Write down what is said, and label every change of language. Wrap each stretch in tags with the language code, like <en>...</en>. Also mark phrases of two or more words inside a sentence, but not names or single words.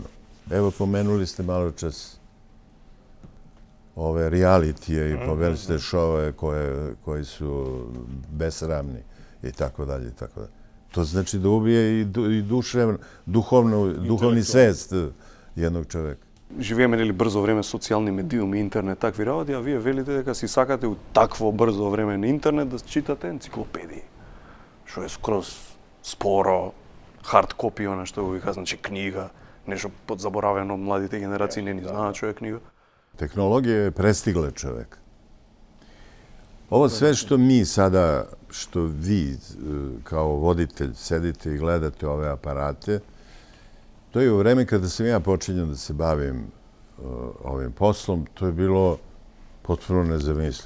<sr>Evo, pomenuli ste malo čas ove realitije i pomenuli ste šove koji su besramni i tako dalje. To znači da ubije i duhovni svest jednog čoveka.</sr> <mk>Живееме нели брзо време социјални медиуми, интернет, такви работи, а вие велите дека си сакате у такво брзо време на интернет да читате енциклопедии. Што е скроз споро, хард копи, она што го вика, значи книга, нешто подзаборавено, младите генерации не ни знаат што е книга.</mk> <sr>Tehnologija je prestigla čoveka. Ovo sve što mi sada, što vi kao voditelj sedite i gledate ove aparate, to je u vreme kada sam ja počinjao da se bavim ovim poslom, to je bilo potpuno nezamislivo.</sr>